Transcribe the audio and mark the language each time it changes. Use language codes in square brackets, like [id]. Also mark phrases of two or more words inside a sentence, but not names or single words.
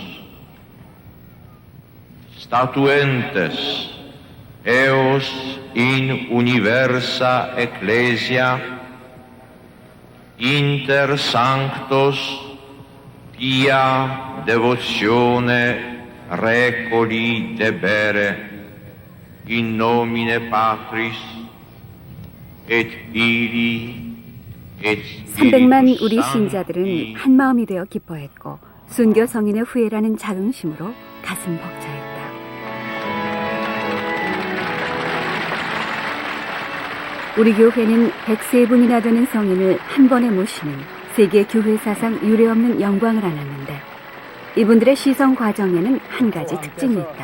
[la] statuentes eos in universa ecclesia inter sanctos pia devotione recoli debere in nomine Patris et Filii [ko] 300만 우리 신자들은 한 마음이 되어 기뻐했고, 순교 성인의 후예라는 자긍심으로 가슴 벅차했다. 우리 교회는 103분이나 되는 성인을 한 번에 모시는 세계 교회 사상 유례없는 영광을 안았는데, 이분들의 시성 과정에는 한 가지 특징이 있다.